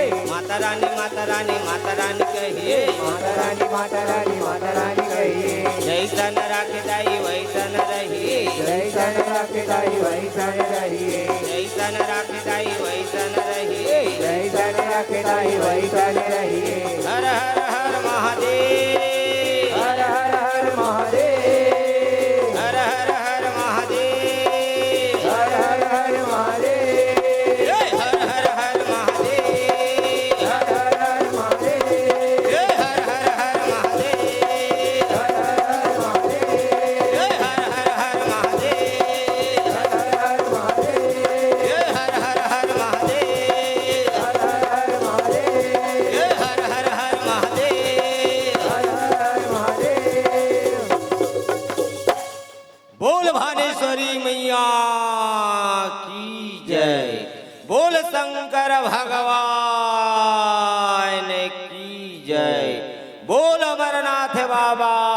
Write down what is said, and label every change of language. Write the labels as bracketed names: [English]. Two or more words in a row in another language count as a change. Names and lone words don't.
[Chhattisgarhi] माता रानी माता रानी माता रानी कहिए माता रानी माता रानी माता रानी कहिए जैसन राखे दाई वैसन रहिए जैसन राखे दाई वैसन रहिए जैसन राखे दाई वैसन रहिए जैसन राखे दाई वैसन रहिए हर हर हर महादेव हर हर हर महादेव हर हर हर महादेव हर हर हर महादेव हर हर हर महादेव हर हर हर महादेव हर हर हर महादेव हर हर हर महादेव हर हर हर महादेव हर हर हर महादेव हर हर हर महादेव हर हर हर महादेव हर हर हर महादेव हर हर हर महादेव बोल भानेश्वरी मैया की जय बोल शंकर भगवान की जय बोल अमरनाथ बाबा